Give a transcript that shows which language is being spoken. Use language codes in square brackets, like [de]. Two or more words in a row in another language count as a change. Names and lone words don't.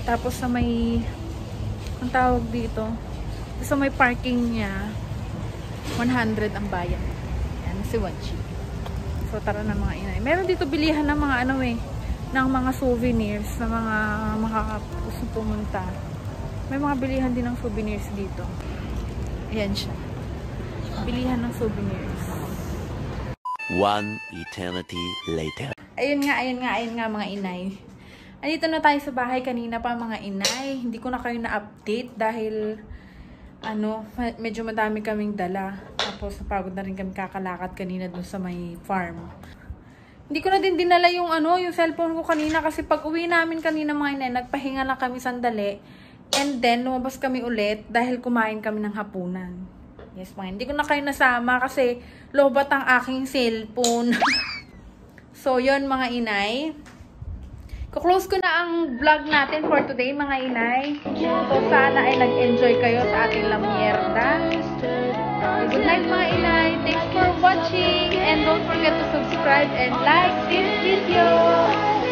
[tl] Tapos sa may, ang tawag dito, sa may parking niya, 100 ang bayan. Yan, si Wachi. So tara na mga inay. Meron dito bilihan ng mga ano eh, ng mga souvenirs na mga makakagusto pumunta. May mga bilihan din ng souvenirs dito. Ayan siya. Bilihan ng souvenirs. [en] one eternity later. [tl] Ayun nga mga inay. Andito na tayo sa bahay kanina pa mga inay. Hindi ko na kayo na-update dahil ano, medyo madami kaming dala. Tapos napagod na rin kami kakalakad kanina dun sa may farm. Hindi ko na din dinala yung ano, yung cellphone ko kanina kasi pag uwi namin kanina mga inay, nagpahinga na kami sandali. [en] And then [tl] lumabas kami ulit dahil kumain kami ng hapunan. Yes, mga hindi ko na kayo nasama kasi lobat ang aking cellphone. So, yun mga inay. Kuklose ko na ang vlog natin [en] for today [tl] mga inay. So, sana ay nag-enjoy kayo sa ating lamierda. [en] Good night [tl] mga inay. [en] Thanks for watching. And don't forget to subscribe and like this video.